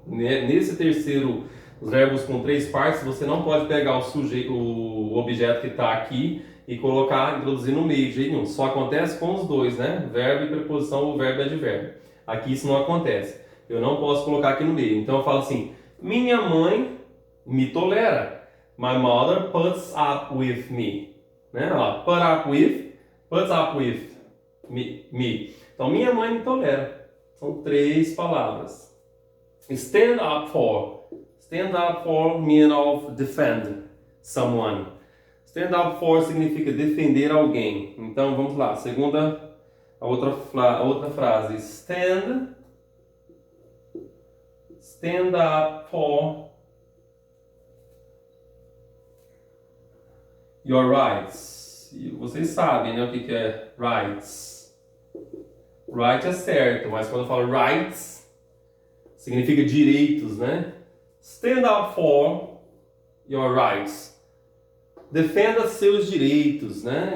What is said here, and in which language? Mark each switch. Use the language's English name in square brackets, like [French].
[Portuguese] Nesse terceiro, os verbos com 3 partes, você não pode pegar o objeto que está aqui e colocar, introduzir no meio, de jeito nenhum. Só acontece com os dois, né? Verbo e preposição ou verbo e advérbio. Aqui isso não acontece. Eu não posso colocar aqui no meio. Então eu falo assim, minha mãe me tolera. [English] My mother puts up with me. [Portuguese] Né? Olha lá, [English] puts up with me. [Portuguese] Então minha mãe me tolera. São 3 palavras. [English] Stand up for. Stand up for means of defend someone. Stand up for [Portuguese] significa defender alguém. Então vamos lá, a outra frase. [English] Stand up for your rights. [Portuguese] E vocês sabem, né, o que é rights. Right é certo, mas quando eu falo rights, significa direitos, né? [English] Stand up for your rights. [Portuguese] Defenda seus direitos, né?